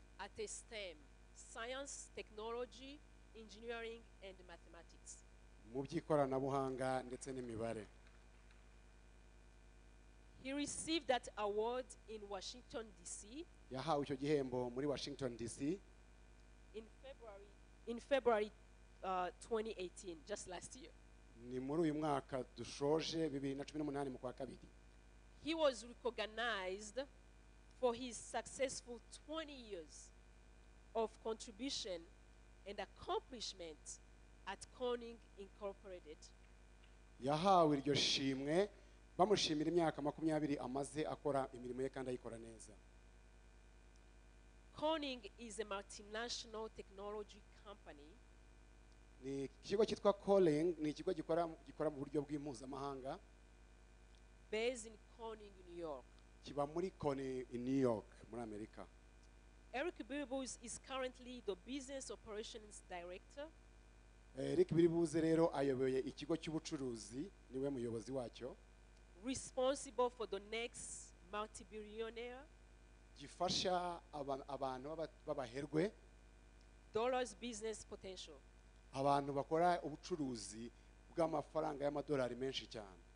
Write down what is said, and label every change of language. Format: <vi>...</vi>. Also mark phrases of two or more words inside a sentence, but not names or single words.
<en>at a STEM, science, technology, engineering, and mathematics.</en> <rw>mu by'ikoranabuhanga ndetse n'imibare.</rw> <en>He received that award in Washington, D.C.</en> <rw>Yahawe icyo gihembo muri Washington DC</rw> <en>in February 2018, just last year.</en> <rw>ni muri uyu mwaka dushoje 2018 mu kwa kabiri.</rw> <en>He was recognized for his successful 20 years of contribution and accomplishment at Corning Incorporated.</en> <rw>Yahawe iryo shimwe bamushimira imyaka 20 amaze akora imirimo ye kandi ayikora neza.</rw> <en>Corning is a multinational technology company.</en> <rw>Ni ikigo cyitwa Corning, ni ikigo gikora mu buryo bw'impuzamahanga.</rw> <en>Based in Corning, New York.</en> <rw>Kiba muri Corning in New York muri Amerika.</rw> <en>Eric BIRIBUZE is currently the Business Operations Director.</en> <rw>Eric BIRIBUZE rero ayoboye ikigo cy'ubucuruzi, niwe muyobozi wacyo.</rw> <en>Responsible for the next multi-billionaire.</en> <rw>Gifasha abantu b'abaherwe.</rw> <en>Dollars business potential.</en> <rw>Abantu bakora ubucuruzi bw'amafaranga y'amadolari menshi cyane.</rw>